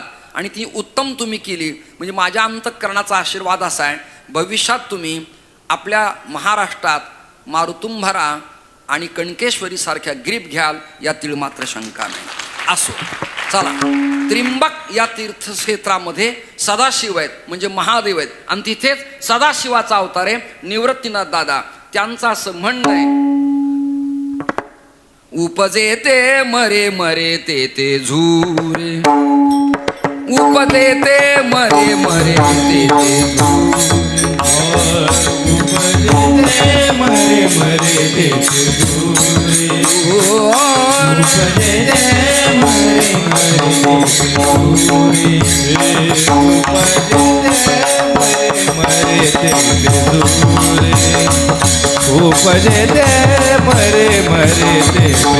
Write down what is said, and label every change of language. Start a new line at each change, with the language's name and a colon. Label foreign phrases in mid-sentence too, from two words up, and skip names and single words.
Marathi: आणि ती उत्तम तुम्ही केली म्हणजे माझ्या अंतःकरणाचा आशीर्वाद असा आहे, भविष्यात तुम्ही आपल्या महाराष्ट्रात मारुतुंभरा आणि कणकेश्वरी सारख्या ग्रीप घ्याल यातील मात्र शंका नाही. असो, चला. त्रिंबक या तीर्थक्षेत्रामध्ये सदाशिव आहेत म्हणजे महादेव आहेत आणि तिथेच सदाशिवाचा अवतार आहे निवृत्तीनाथ दादा. त्यांचं असं म्हणणं आहे, उपजे ते मरे मरे ते ते झुरे उपजे ते मरे मरे ते ते उपजे मरे मरे ते झुरे उपजे मरे मरे ते झुरे उपजे मरे मरे ते